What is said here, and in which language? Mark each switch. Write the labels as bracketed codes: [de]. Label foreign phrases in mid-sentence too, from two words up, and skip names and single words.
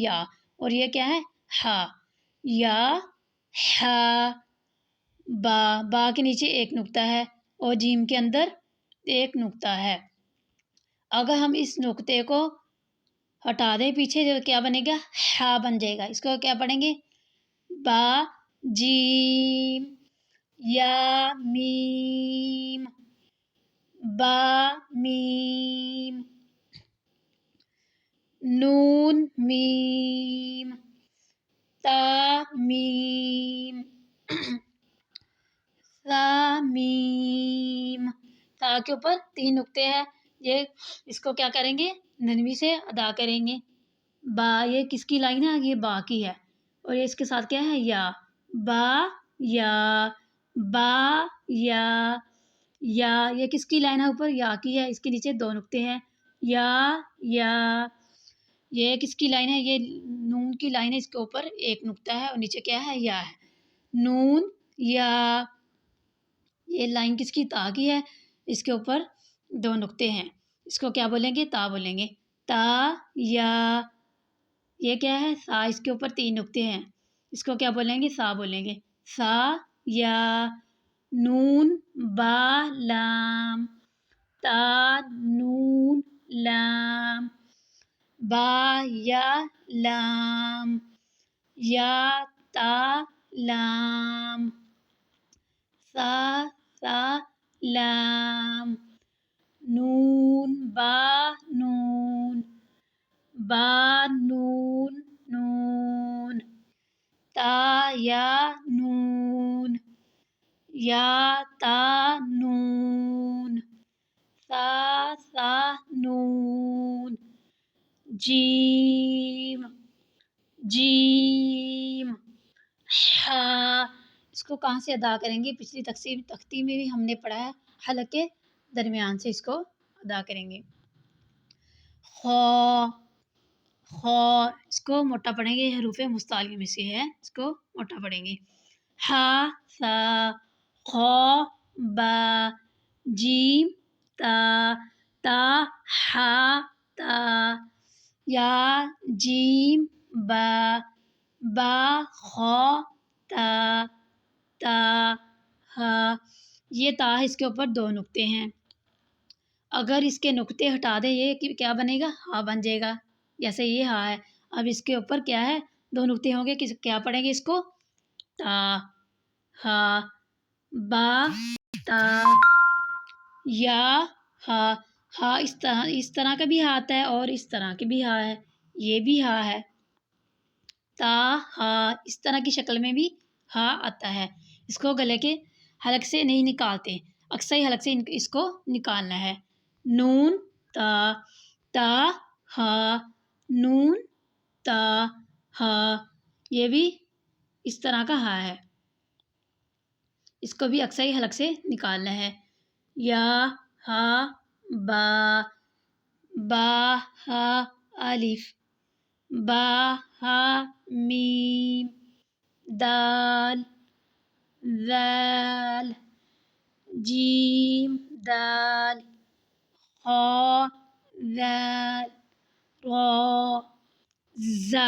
[ur] یا۔ اور یہ کیا ہے؟ ہا، یا ہا۔ با کے نیچے ایک نقطہ ہے اور جیم کے اندر ایک نقطہ ہے۔ اگر ہم اس نقطے کو ہٹا دیں پیچھے تو کیا بنے گا؟ ہا بن جائے گا۔ اس کو کیا پڑھیں گے؟ با جیم یا میم، با میم، نون میم، تا میم، سا میم۔ تا کے اوپر 3 نقطے ہیں، یہ اس کو کیا کریں گے؟ نرمی سے ادا کریں گے۔ با، یہ کس کی لائن ہے؟ یہ با کی ہے، اور یہ اس کے ساتھ کیا ہے؟ یا۔ با یا، با یا، یا یہ کس کی لائن ہے؟ اوپر یا کی ہے، اس کے نیچے 2 نقطے ہیں۔ یا، یہ کس کی لائن ہے؟ یہ نون کی لائن ہے، اس کے اوپر ایک نقطہ ہے اور نیچے کیا ہے؟ یا ہے۔ نون یا، یہ لائن کس کی؟ تا کی ہے، اس کے اوپر 2 نقطے ہیں، اس کو کیا بولیں گے؟ تا بولیں گے۔ تا یا، یہ کیا ہے؟ سا، اس کے اوپر 3 نقطے ہیں، اس کو کیا بولیں گے؟ سا بولیں گے۔ سا یا، نون با لام، تا نون لام، با یا لام، یا تا لام، سا سا لام، نون با نون، با نون نون، تا یا نون، یا تا نون، سا سا نون، جیم جیم، ہا، اس کو کہاں سے ادا کریں گے؟ پچھلی تختی میں بھی ہم نے پڑھا ہے، حلق کے درمیان سے اس کو ادا کریں گے. خا خا، اس کو موٹا پڑھیں گے، حروف مستعلیہ میں سے ہے، اس کو موٹا پڑھیں گے. ہا سا، خا با، جیم تا، تا ہا تا، یا جیم با، با خا تا، تا ہا. یہ تا ہے، اس کے اوپر 2 نقطے ہیں، اگر اس کے نقطے ہٹا دیں یہ کیا بنے گا؟ ہا بن جائے گا. جیسے یہ ہا ہے، اب اس کے اوپر کیا ہے؟ 2 نقطے ہوں گے، کیا پڑھیں گے اس کو؟ تا ہا، با تا، یا ہا. ہا اس طرح کا بھی ہا آتا ہے اور اس طرح کے بھی ہا ہے، یہ بھی ہا ہے. تا ہا، اس طرح کی شکل میں بھی ہا آتا ہے. اس کو گلے کے حلق سے نہیں نکالتے، اکثر حلق سے اس کو نکالنا ہے. نون تا، تا ہا، نون تا ہا، یہ بھی اس طرح کا ہا ہے، اس کو بھی اکثر حلق سے نکالنا ہے. یا ہا با، با ہا الف، با ہا میم، دال ذال، جیم دال، خا ذال، را، زا.